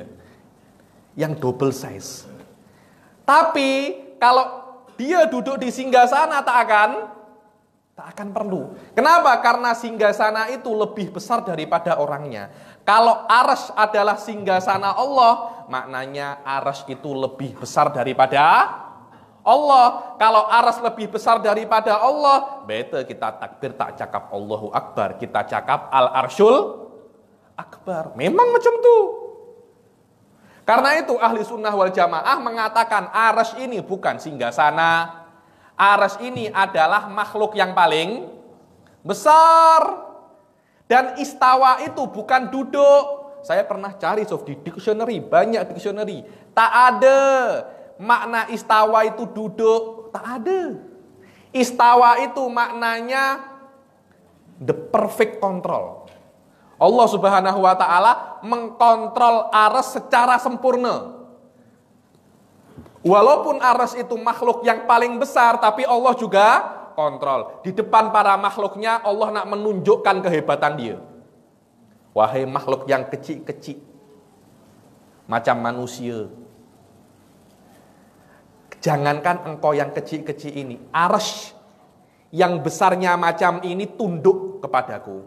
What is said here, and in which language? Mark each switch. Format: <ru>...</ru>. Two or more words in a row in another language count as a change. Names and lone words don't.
<ms>Yang double size. Tapi kalau dia duduk di singgasana tak akan perlu. Kenapa? Karena singgasana itu lebih besar daripada orangnya. Kalau arasy adalah singgasana Allah, maknanya arasy itu lebih besar daripada Allah. Kalau arasy lebih besar daripada Allah, betul kita takbir tak cakap</ms> <ar>الله أكبر,</ar> <ms>kita cakap</ms> <ar>العرش الأكبر.</ar> <ms>Memang macam itu. Karena itu</ms> <ar>أهل السنة والجماعة</ar> <ms>mengatakan arsy ini bukan singgasana. Arsy ini adalah makhluk yang paling besar. Dan istawa itu bukan duduk. Saya pernah cari di dictionary, banyak dictionary. Tak ada makna istawa itu duduk. Tak ada. Istawa itu maknanya</ms> <en>the perfect control.</en> <ms>Allah</ms> <ar>سبحانه وتعالى</ar> <ms>mengkontrol arsy secara sempurna. Walaupun arsy itu makhluk yang paling besar, tapi Allah juga kontrol. Di depan para makhluknya Allah nak menunjukkan kehebatan dia. Wahai makhluk yang kecil-kecil, macam manusia, jangankan engkau yang kecil-kecil ini, arsy yang besarnya macam ini tunduk kepadaku.</ms>